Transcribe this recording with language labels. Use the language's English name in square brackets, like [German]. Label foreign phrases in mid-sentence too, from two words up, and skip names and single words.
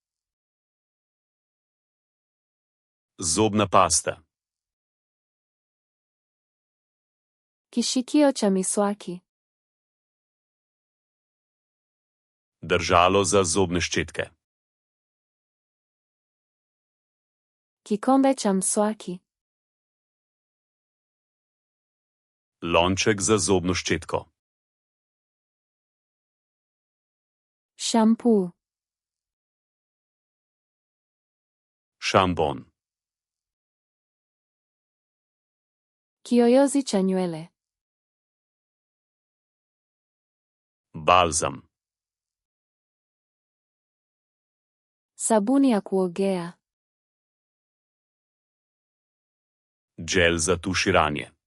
[Slovenian] Zobna pasta. [Swahili] Kishikio cha miswaki. [Slovenian] Držalo za zobne ščetke. [Swahili] Kikombe cha mswaki. [Slovenian] Lonček za zobno ščetko. [Swahili] Shampoo. [Slovenian] Šampon. [Swahili] Kiyoyozi cha nywele. [Slovenian] Balzam. [Swahili] Sabuni ya kuogea. [Slovenian] Gel za tuširanje.